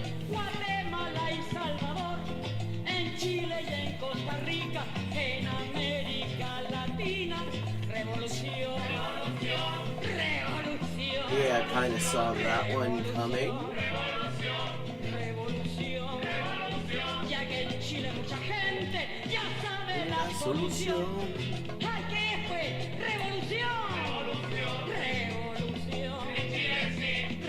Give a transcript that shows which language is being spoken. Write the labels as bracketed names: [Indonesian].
[Spanish] Guatemala y Salvador, en Chile y en Costa Rica, en América Latina, revolución, revolución, revolución. [English] Yeah, I kind of saw that one coming. [Spanish] Revolución, revolución, ya que en Chile mucha gente ya sabe la solución. ¿A qué fue? Revolución, revolución, revolución.